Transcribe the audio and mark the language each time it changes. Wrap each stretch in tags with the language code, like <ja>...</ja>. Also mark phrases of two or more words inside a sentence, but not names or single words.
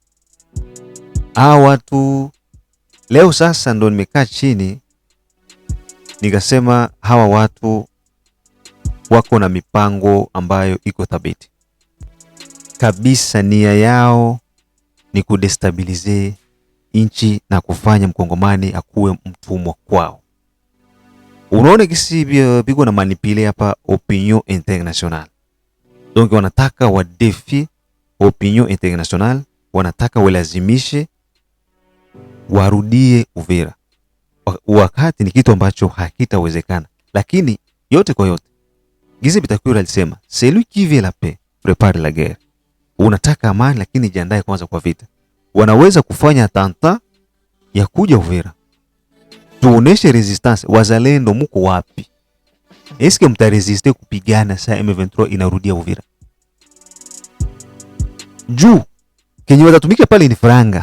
<sw>Watu leo sasa ndo nimekaa chini nikasema hawa watu wako na mipango ambayo iko thabiti kabisa. Nia yao ni kudestabilize inchi na kufanya mkongomani akuwe mtumwa kwao. Unaona kisi biko na manipule hapa</sw> <fr>opinion international.</fr> <sw>Donc wanataka wadefi</sw> <fr>opinion international,</fr> <sw>wanataka walazimishe warudie Uvira. Wakati ni kitu ambacho hakitawezekana. Lakini yote kwa yote, Gize Bitakwira alisema,</sw> <fr>celui qui veut la paix prépare la guerre.</fr> <sw>Unataka amani lakini jiandae kwanza kwa vita. Wanaweza kufanya attentat ya kuja Uvira. Tuoneshe resistance. Wazalendo mko wapi? Eske mtaresiste kupigana saa M23 inarudia Uvira? Juu kenye watatumika pale ni franga.</sw>